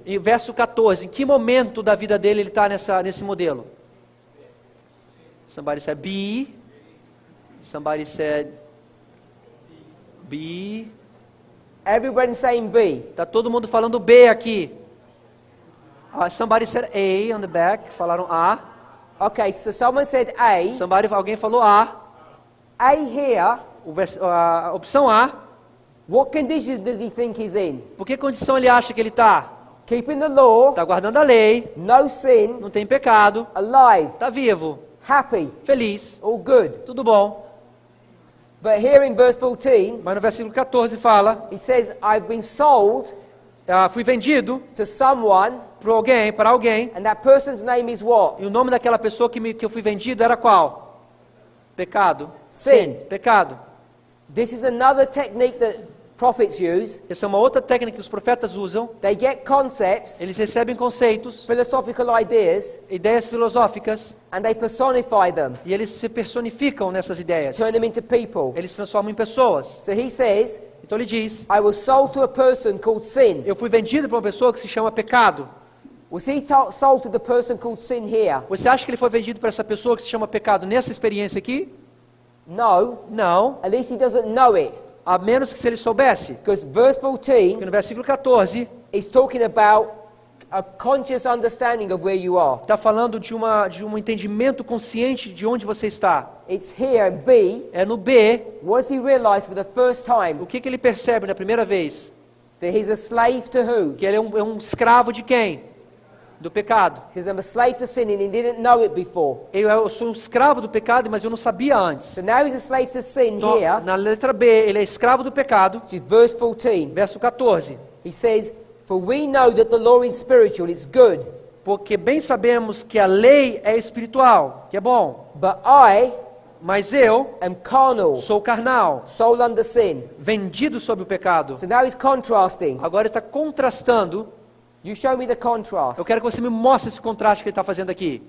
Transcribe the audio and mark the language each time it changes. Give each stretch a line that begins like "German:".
Portuguese: E verso 14, em que momento da vida dele ele está nesse modelo?
English: Somebody said B. Somebody said B. Everybody saying B.
Portuguese: Está todo mundo falando B aqui.
English: Somebody said A on the back.
Portuguese: Falaram A.
English: Okay, so someone said A.
Portuguese: Alguém falou A.
English: A here,
Portuguese: A opção A.
English: what conditions does he think he's in?
Portuguese: Por que condição ele acha que ele está?
English: Keeping the law,
Portuguese: Está guardando a lei.
English: no sin,
Portuguese: Não tem pecado.
English: alive,
Portuguese: Está vivo.
English: happy,
Portuguese: Feliz.
English: all good.
Portuguese: Tudo bom.
English: But here in verse 14,
Portuguese: Mas no versículo 14 fala.
English: he says, I've been sold
Portuguese: Fui vendido
English: to someone,
Portuguese: para alguém.
English: and that person's name is what?
Portuguese: E o nome daquela pessoa que eu fui vendido era qual? Pecado.
English: Sin.
Portuguese: Pecado.
English: This is another technique that prophets use.
Portuguese: Essa é uma outra técnica que os profetas usam.
English: They get concepts,
Portuguese: Eles recebem conceitos,
English: philosophical ideas,
Portuguese: ideias filosóficas,
English: and they personify them,
Portuguese: e eles se personificam nessas ideias.
English: turn them into people.
Portuguese: Eles se transformam em pessoas.
English: So he says,
Portuguese: Então ele diz,
English: I was sold to a person called sin.
Portuguese: eu fui vendido para uma pessoa que se chama pecado.
English: Was he sold to the person called sin here?
Portuguese: Você acha que ele foi vendido para essa pessoa que se chama pecado nessa experiência aqui?
English: No.
Portuguese: Não,
English: At least he doesn't know it.
Portuguese: a menos que se ele soubesse.
English: Because verse
Portuguese: Porque
English: 14
Portuguese: no versículo 14,
English: is talking about a conscious understanding of where you are.
Portuguese: está falando de um entendimento consciente de onde você está.
English: It's here, B.
Portuguese: É no B,
English: What does he realize for the first time?
Portuguese: o que ele percebe na primeira vez?
English: That he's a slave to who?
Portuguese: Que ele é um escravo de quem? do pecado.
English: He says, I'm a slave to sin, and he didn't know it before.
Portuguese: Eu sou um escravo do pecado, mas eu não sabia antes.
English: So now he's a slave to sin
Portuguese: Então,
English: here,
Portuguese: na letra B, ele é escravo do pecado.
English: which is verse 14.
Portuguese: Verso 14.
English: He says, for we know that the law is spiritual, it's good.
Portuguese: Porque bem sabemos que a lei é espiritual, que é bom.
English: But I
Portuguese: Mas eu
English: am carnal,
Portuguese: sou carnal,
English: soul under sin.
Portuguese: vendido sob o pecado.
English: So now he's contrasting.
Portuguese: Agora ele está contrastando.
English: You show me the contrast.
Portuguese: Eu quero que você me mostre esse contraste que ele está fazendo aqui.